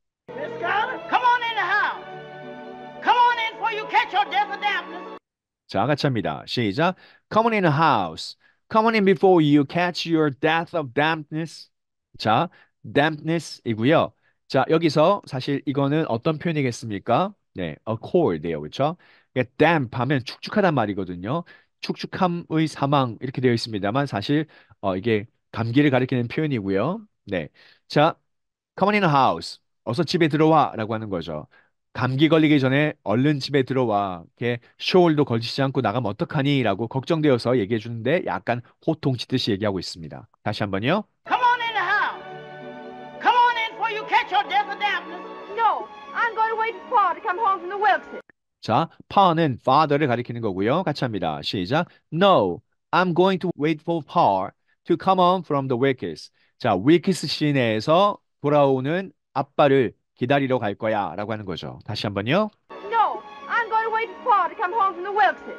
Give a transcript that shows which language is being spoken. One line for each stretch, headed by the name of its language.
English: Miss Scarlett, come on in the house. Come on in before you catch your death of dampness.
Korean: 자, 같이 합니다. 시작.
English: Come on in the house. Come on in before you catch your death of dampness.
Korean: 자, dampness이고요. 자, 여기서 사실 이거는 어떤 표현이겠습니까? 네, a cold예요. 그렇죠? damp 하면 축축하단 말이거든요. 축축함의 사망 이렇게 되어 있습니다만 사실 이게 감기를 가리키는 표현이고요. 네. 자,
English: come on in the house.
Korean: 어서 집에 들어와라고 하는 거죠. 감기 걸리기 전에 얼른 집에 들어와. 이렇게 쇼울도 걸치지 않고 나가면 어떡하니?라고 걱정되어서 얘기해 주는데 약간 호통치듯이 얘기하고 있습니다. 다시 한번요.
English: Come on in the house. Come on in before you catch your death of dampness. No, I'm going to wait for Pa to come home from the Wilkses.
Korean: 자, pa는 father를 가리키는 거고요. 같이 합니다. 시작.
English: No, I'm going to wait for Pa to come home from the Wilkes.
Korean: 자, 윌키스 시내에서 돌아오는 아빠를 기다리러 갈 거야 라고 하는 거죠. 다시 한번요.
English: No, I'm going to wait for Pa to come home from the Wilkses.